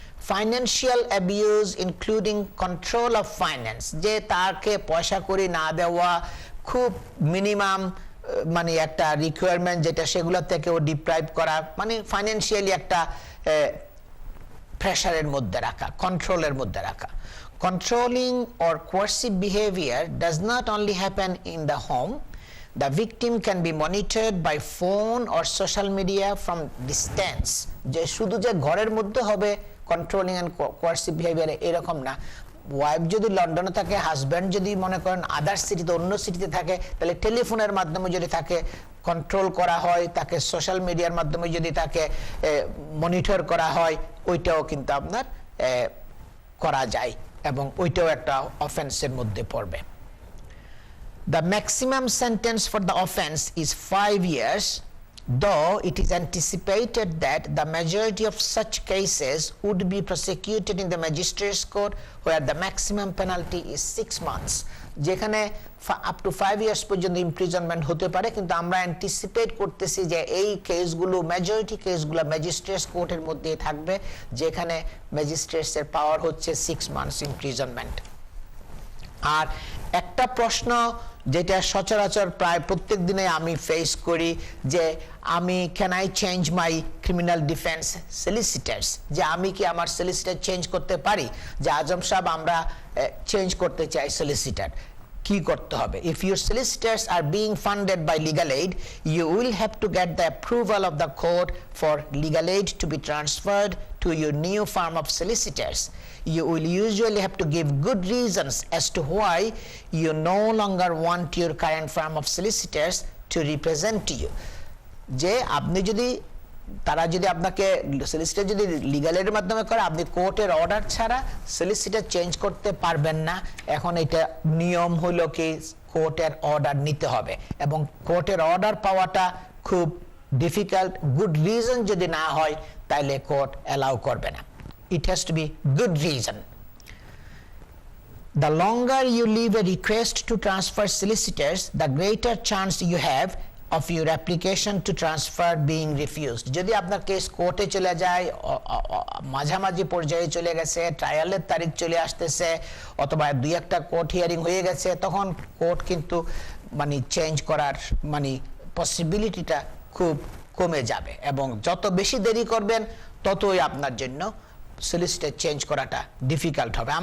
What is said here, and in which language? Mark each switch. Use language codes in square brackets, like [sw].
[bn] Financial abuse including control of finance, যে তাকে পয়সা করি না দেওয়া, খুব মিনিমাম মানে একটা রিকোয়ারমেন্ট যেটা, সেগুলো থেকেও ডিপ্রাইভ করা, মানে ফাইন্যান্সিয়ালি একটা প্রেশারের মধ্যে রাখা, কন্ট্রোলের মধ্যে রাখা। [en] Controlling or coercive behavior does not only happen in the home. The victim can be monitored by phone or social media from distance. [bn] যে শুধু যে ঘরের মধ্যে হবে কন্ট্রোলিং অ্যান্ড কোয়ার্সিভ বিহেভিয়ার এরকম না। ওয়াইফ যদি লন্ডনে থাকে, হাজব্যান্ড যদি মনে করেন আদার সিটিতে, অন্য সিটিতে থাকে, তাহলে টেলিফোনের মাধ্যমে যদি তাকে কন্ট্রোল করা হয়, তাকে সোশ্যাল মিডিয়ার মাধ্যমে যদি তাকে মনিটর করা হয়, ওইটাও কিন্তু আপনার করা যায় এবং ওইটাও একটা অফেন্সের মধ্যে পড়বে। [en] The maximum sentence for the offense is 5 years, though it is anticipated that the majority of such cases would be prosecuted in the magistrates court, where the maximum penalty is 6 months. [bn] যেখানে up to 5 years পর্যন্ত imprisonment হতে পারে, কিন্তু আমরা anticipate করতেছি যে এই কেসগুলো মেজরিটি কেসগুলো ম্যাজিস্ট্রেটস কোর্টের মধ্যে থাকবে, যেখানে ম্যাজিস্ট্রেটসের পাওয়ার হচ্ছে 6 months imprisonment. আর একটা প্রশ্ন যেটা সচরাচর প্রায় প্রত্যেক দিনে আমি ফেস করি, যে আমি [en] can I change my criminal defence solicitors, [bn] যে আমি কি আমার সলিসিটার চেঞ্জ করতে পারি, যে আজম সাহেব আমরা চেঞ্জ করতে চাই সলিসিটার, কি করতে হবে? [en] If your solicitors are being funded by legal aid, you will have to get the approval of the court for legal aid to be transferred to your new firm of solicitors. You will usually have to give good reasons as to why you no longer want your current firm of solicitors to represent you. [bn] যে আপনি যদি তারা যদি আপনাকে solicitor যদি legal এর মাধ্যমে করে, আপনি কোর্টের অর্ডার ছাড়া সলিসিটার চেঞ্জ করতে পারবেন না। এখন এটা নিয়ম হলো কি কোর্টের অর্ডার নিতে হবে, এবং কোর্টের অর্ডার পাওয়াটা খুব ডিফিকাল্ট। গুড রিজন যদি না হয় তাহলে কোর্ট অ্যালাউ করবে না। [en] It has to be good reason. The longer you leave a request to transfer solicitors, the greater chance you have of your application to transfer being refused. [bn] যদি আপনার case কোর্টে চলে যায়, মাঝামাঝি পর্যায়ে চলে গেছে, ট্রায়ালের তারিখ চলে আসতেছে, অথবা দুই একটা কোর্ট হিয়ারিং হয়ে গেছে, তখন কোর্ট কিন্তু মানে চেঞ্জ করার মানে পসিবিলিটিটা খুব কমে যাবে, এবং যত বেশি দেরি করবেন ততই আপনার জন্য সলিসিটার চেঞ্জ করাটা ডিফিকাল্ট হবে।